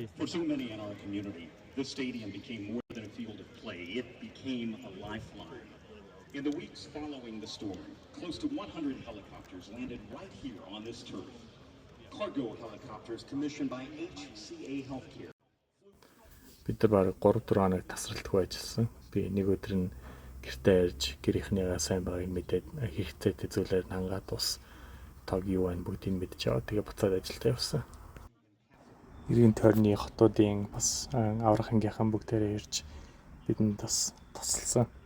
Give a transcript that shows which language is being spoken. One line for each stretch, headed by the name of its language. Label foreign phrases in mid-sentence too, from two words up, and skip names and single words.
English: For so many in our community, this stadium became more than a field of play. It became a lifeline. In the weeks following the storm, close to 100 helicopters landed right here on this turf. Cargo helicopters commissioned by HCA Healthcare.
Mongolian: Бид нар бараг 3-4 хоног тасралтгүй ажилласан. Би нэг өдөр нь гэртээ ирж гэрийнхнийгаа сайн байгааг мэдээд хэрэгцээтэй зүйлээр хангаад ус тог юу байна бүгдийг мэдж аваад тэгээ буцаад ажилдаа явсан. Иргэн тойрны хотуудын бас аврах ангийнхан бүгдээрээ ирж бидэнд бас тусалсан.